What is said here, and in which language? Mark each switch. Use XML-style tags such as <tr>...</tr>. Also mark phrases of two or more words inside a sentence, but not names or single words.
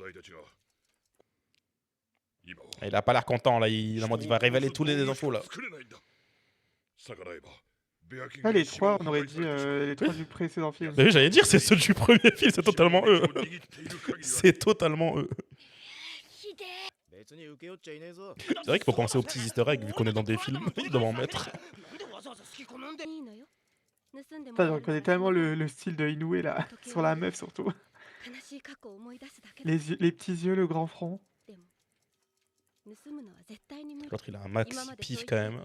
<fr>Il a pas l'air content là, il va révéler tous les infos là. Ah, les trois, on aurait dit les trois du précédent film. Mais oui, j'allais dire, c'est ceux du premier film, c'est totalement eux. C'est totalement eux.</fr> <ja>別に受け負っちゃいねえぞ</ja> <fr>C'est vrai qu'il faut penser aux petits</fr> <en>easter eggs</en> <fr>vu qu'on est dans des films, ils doivent en mettre. Putain, je reconnais tellement le style de Inoue là, sur la meuf surtout. Les petits yeux, le grand front. L'autre il a un maxi pif quand même.</fr>